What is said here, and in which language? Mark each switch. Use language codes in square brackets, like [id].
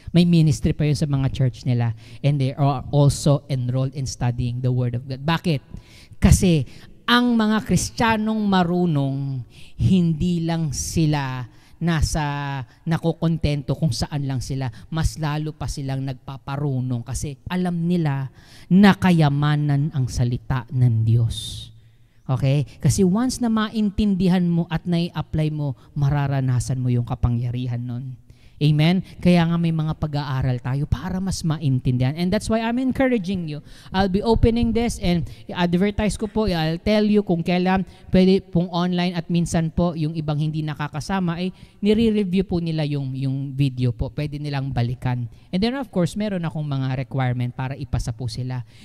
[tl] May ministry pa yun sa mga church nila, [en] and they are also enrolled in studying the Word of God. [tl] Bakit? Kasi ang mga Kristiyanong marunong, hindi lang sila nakokontento kung saan lang sila. Mas lalo pa silang nagpaparunong kasi alam nila na kayamanan ang salita ng Diyos. Okay? Kasi once na maintindihan mo at nai-apply mo, mararanasan mo yung kapangyarihan nun. Amen? Kaya nga may mga pag-aaral tayo para mas maintindihan. [en] And that's why I'm encouraging you. I'll be opening this and [tl] i-advertise ko po, [en] I'll tell you [tl] kung kailan pwede pong online at minsan po yung ibang hindi nakakasama ay nire-review po nila yung video po. Pwede nilang balikan. [en] And then of course, [tl] meron akong mga requirement para ipasa po sila.